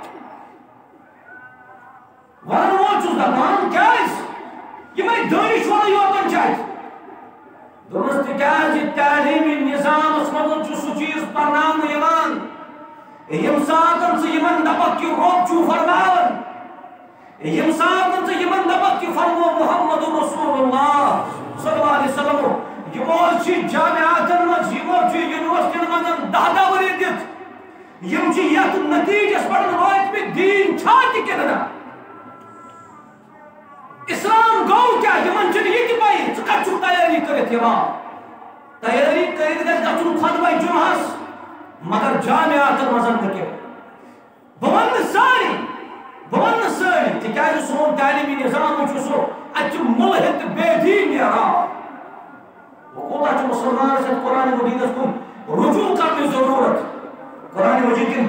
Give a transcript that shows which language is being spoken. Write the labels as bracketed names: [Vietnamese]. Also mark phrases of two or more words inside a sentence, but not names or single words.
[Kashmiri] ونن وول چھُس دپان کیٛازِ یِمے دٲنِشورٕے یوتن چھِ اَتہِ دوٚپمَس تِکیٛازِ تعلیٖمی نظامس منٛز چھُ سُہ چیٖز پرناونہٕ یِوان ییٚمہِ ساتہٕ ژٕ یِمن دپکھ کہِ رۄب چھُ فرماوان ییٚمہِ ساتہٕ ژٕ یِمن دپکھ کہِ فرمو محمد رسول اللہ [Arabic] صلی اللہ علیہ وسلم [Kashmiri] یِمو چھِ جامعاتن منٛز یِمو چھِ یونیورسٹین منٛز 10 ؤری دِتھ یِم چھِ یتھ نتیٖجس پٮ۪ٹھ وٲتمٕتۍ دیٖن چھا تہِ کِنہٕ نہ اسلام گوٚو کیٛاہ یِمن چھُنہٕ یہِ تہِ پَیی ژٕ کتہِ چھُکھ تیٲری کٔرِتھ یِوان تیٲری کٔرِتھ گژھِ گژھُن خۄطبہ جُمعہس مگر جامعاتن منٛز نہٕ کینٛہہ بہٕ وَنہٕ سٲری تِکیٛازِ سون تعلیٖمی نظام چھُ سُہ اَتہِ چھُ مُلحِد تہٕ بے دیٖن نیران وۄنۍ کوٗتاہ چھُ مُسلمانس یتھ قرآن مجیدس کُن رجوع کرنٕچ ضروٗرت قرآن مجید کٮ۪ن